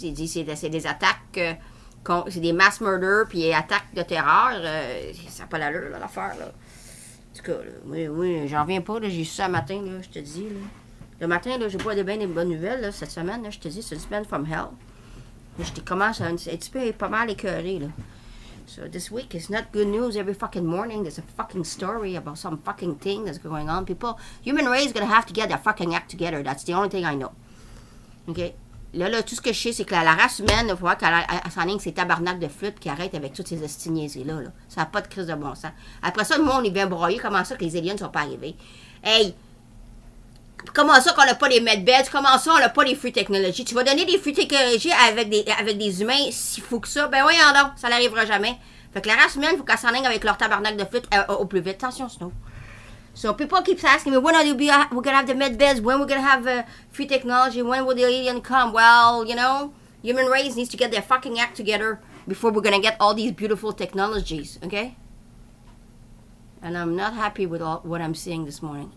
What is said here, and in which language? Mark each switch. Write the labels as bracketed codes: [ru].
[fr] Il dit, c'est des attaques, c'est des [en] mass murders, [fr] puis des attaques de terreur. Ça n'a pas l'allure, là, l'affaire, là. En tout cas, là, oui, j'en reviens pas, là. J'ai su ça le matin, là, je te dis, là. Le matin, là, j'ai pas bien des bonnes nouvelles, là, cette semaine, là, je te dis, c'est une semaine [en] from hell. [fr] Je commence à un petit peu pas mal écœuré, là. [en] So this week is not good news. Every fucking morning there's a fucking story about some fucking thing that's going on. People, human race is gonna have to get their fucking act together. That's the only thing I know. OK? [fr] Là, tout ce que je sais, c'est que la race humaine, il faut voir qu'elle s'enligne ces tabarnaks de flûte qui arrêtent avec toutes ces estiniaiseries-là. Là. Ça n'a pas de crise de bon sens. Après ça, le monde, il vient broyer. Comment ça que les aliens ne sont pas arrivés? Hey! Comment ça qu'on n'a pas les medbeds? Comment ça on n'a pas les [en] free technology? [fr] Tu vas donner des free technology avec des humains s'il faut que ça? Ben voyons donc, ça n'arrivera jamais. Fait que la race humaine, il faut qu'elle s'enligne avec leur tabarnak de flûte au plus vite. Attention, Snow. [en] So people keep asking me, when are we're gonna have the med beds? When we're gonna have free technology? When will the alien come? Well, you know, human race needs to get their fucking act together before we're gonna get all these beautiful technologies, okay? And I'm not happy with what I'm seeing this morning.